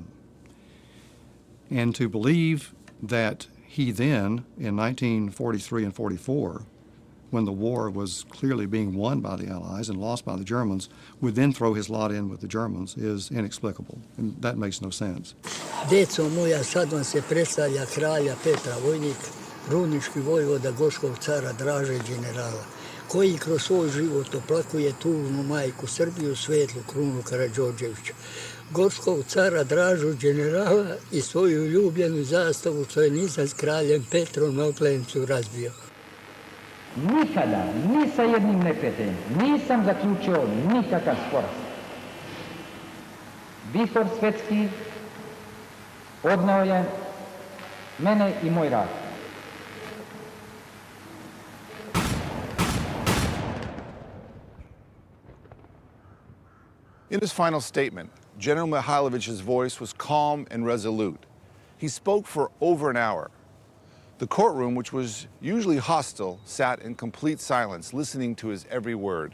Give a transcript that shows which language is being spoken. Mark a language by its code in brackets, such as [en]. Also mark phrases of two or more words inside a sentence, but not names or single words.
[en] And to believe that he then, in 1943 and 44, when the war was clearly being won by the Allies and lost by the Germans, would then throw his lot in with the Germans is inexplicable, and that makes no sense. [sr] Deco moja, sad vam se predstavlja kralja Petra, vojnik, rudnički vojvoda Gorskog cara Draže generala, koji kroz svoj život oplakuje tužnu majku Srbiju, svetlu krunu Karađorđevića. Gorskog cara Dražu generala i svoju ljubljenu zastavu, što je nisam s kraljem Petrom na Oplencu razbio. Nikada, ni sa jednim neprijateljem, nisam zaključio nikakav sporazum. Vihor svetski odneo je mene i moj rad. [en] In his final statement, General Mihailović's voice was calm and resolute. He spoke for over an hour. The courtroom, which was usually hostile, sat in complete silence, listening to his every word.